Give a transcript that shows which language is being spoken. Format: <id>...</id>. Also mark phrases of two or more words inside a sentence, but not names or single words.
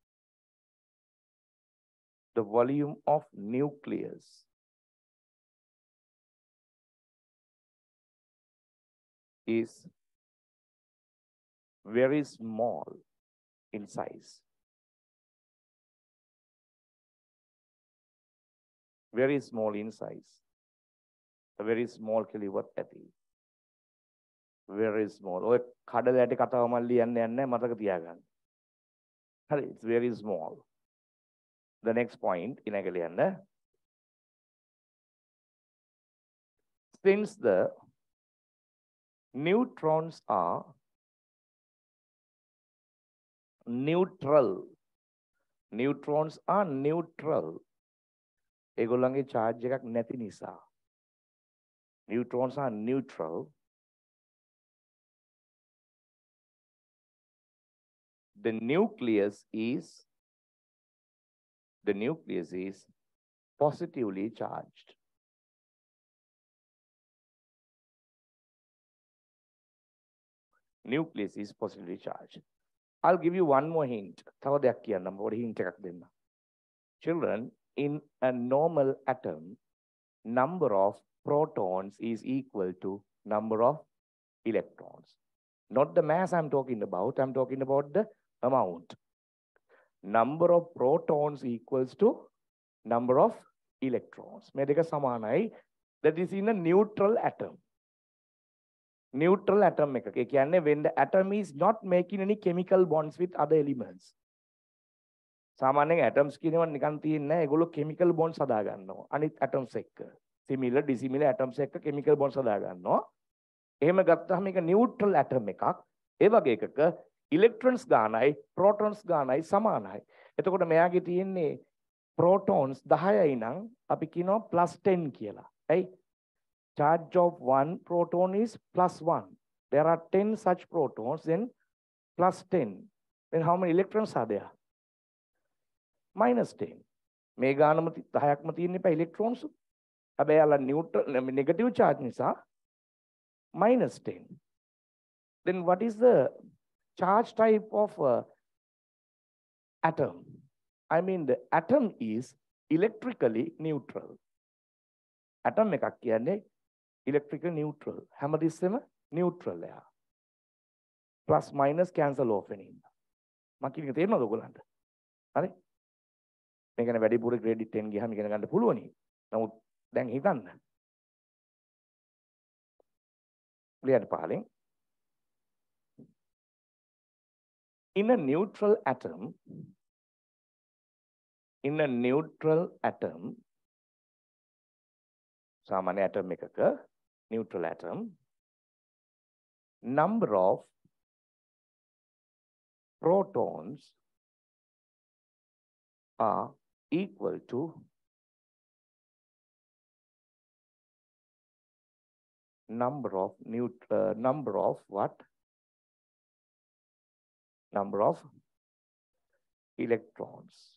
<en>very small in size. Very small in size. A very small kilowatt ඇති. Very small.</en> <si>ඔය කඩල ඇටි කතාව මම ලියන්න යන්නේ මතක තියාගන්න. හරි,</si> <en>it's very small. The next point</en> <si>ඊළඟ ලියන්න.</si> <en>Since the neutrons are neutral. Neutrons are neutral.</en> <si>ඒගොල්ලන්ගේ charge එකක් නැති නිසා.</si> <en>Neutrons are neutral. The nucleus is positively charged. Nucleus is positively charged. I'll give you one more hint.</en> <si>තව දෙයක් කියන්නම්. පොඩි hint එකක් දෙන්න.</si> <en>Children, in a normal atom, number of protons is equal to number of electrons. Not the mass I'm talking about the amount. Number of protons equals to number of electrons.</en> <si>මේ දෙක සමානයි.</si> <en>That is in a neutral atom. Neutral atom එකක.</en> <si>ඒ කියන්නේ</si> <en>when the atom is not making any chemical bonds with other elements.</en> <si>සාමාන්‍යයෙන් atoms කියනවා නිකන් තියෙන්නේ නැහැ. ඒගොල්ලෝ</si> <en>chemical bonds</en> <si>හදා ගන්නවා. අනිත් atoms එක්ක.</si> <en>Similar, dissimilar atoms</en> <si>එක්ක</si> <en>chemical bonds</en> <si>හදා ගන්නවා. එහෙම ගත්තාම මේක</si> <en>neutral atom</en> <si>එකක්. ඒ වගේ එකක electrons ගානයි protons ගානයි සමානයි. එතකොට මෙයාගේ තියෙන්නේ protons 10යි නම් අපි කියනවා +10 කියලා. ඇයි?</si> <en>Charge of one proton is +1. There are 10 such protons, then +10. Then how many electrons are there? -10.</en> <si>මේ ගානම 10ක්ම තියෙන එපා electrons. හැබැයි යාලා</si> <en>neutral negative charge</en> <si>නිසා -10.</si> <en>Then what is the charge type of atom? I mean the atom is electrically neutral. Atom</en> <si>එකක් කියන්නේ</si> <en>electrical neutral.</en> <si>හැමතිස්සෙම neutral එක.</si> <en>Plus minus cancel off වෙනින්.</en> <si>මම කියන එක තේරෙනවද ඔයගොල්ලන්ට? හරි? මේ ගැන වැඩිපුර grade 10 ගියාම ඉගෙන ගන්න පුළුවනි. නමුත් දැන් හිතන්න. ලියන්න පහලින්.</si> <en>In a neutral atom, සාමාන්‍ය atom එකක neutral atom, number of protons are equal to number of electrons.</en>